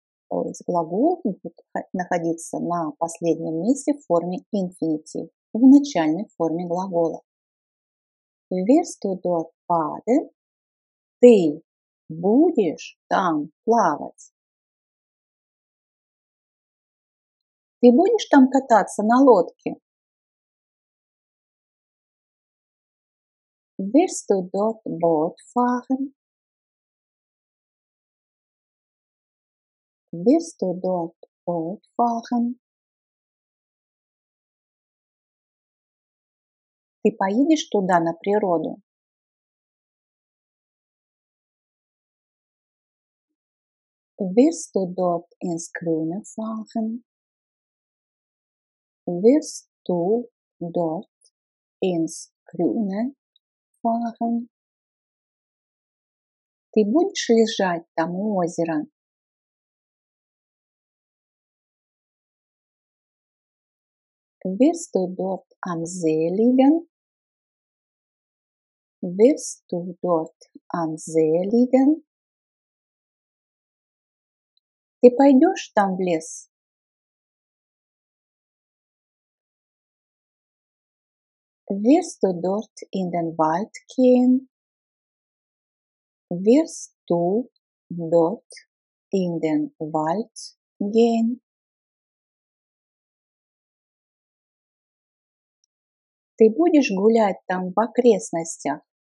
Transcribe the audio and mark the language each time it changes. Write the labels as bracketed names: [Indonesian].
[Russian] То есть глагол будет находиться на последнем месте в форме инфинитив, в начальной форме глагола. [German] Wirst du dort baden? [Russian] Ты будешь там плавать. Ты будешь там кататься на лодке? [German] Wirst du dort Boot fahren? Wirst du dort Boot fahren? [Russian] Ты поедешь туда на природу? [German] Wirst du dort ins Grüne fahren? Wirst du dort ins Grüne fahren? [Russian] Ты будешь лежать там у озера? [German] Wirst du dort am See liegen? Wirst du dort am See liegen? [Russian] Ты пойдешь там в лес? [German] Wirst du dort in den Wald gehen? Wirst du dort in den Wald gehen? [Russian] Ты будешь гулять там в окрестностях?